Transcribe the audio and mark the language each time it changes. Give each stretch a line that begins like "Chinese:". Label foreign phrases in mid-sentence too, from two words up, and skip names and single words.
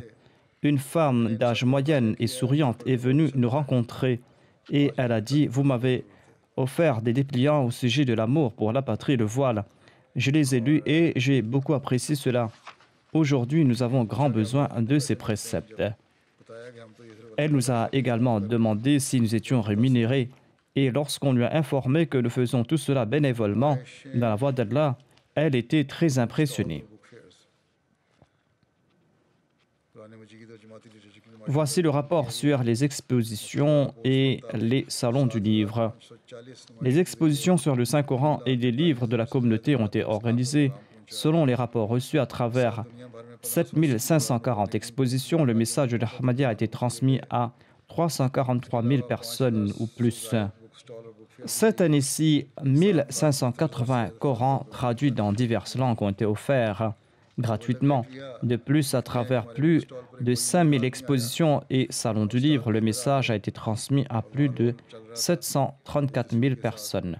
French: Une femme d'âge moyenne et souriante est venue nous rencontrer et elle a dit: vous m'avez offert des dépliants au sujet de l'amour pour la patrie et le voile. Je les ai lus et j'ai beaucoup apprécié cela. Aujourd'hui, nous avons grand besoin de ces préceptes.
Urdu: بتایا کہ ہم تو یہ صرف
French: Elle nous a également demandé si nous étions rémunérés. Et lorsqu'on lui a informé que nous faisons tout cela bénévolement dans la voie d'Allah, elle était très impressionnée.
English: book fairs
Urdu: قرآن مجید اور جماعتی لٹریچر کی نمائش
French: Voici le rapport sur les expositions et les salons du livre. 540 Les expositions sur le Saint-Coran et les livres de la communauté ont été organisées. Selon les rapports reçus à travers
Urdu: دنیا بھر میں
French: 7540 expositions, le message de l'Ahmadiyya a été transmis à 343 000 personnes ou plus.
English: book stall और book fair
French: Cette année-ci, 1580 Corans traduits dans diverses langues ont été offerts gratuitement. De plus, à travers plus de 5000 expositions et salons du livre, le message a été transmis à plus de 734 000 personnes.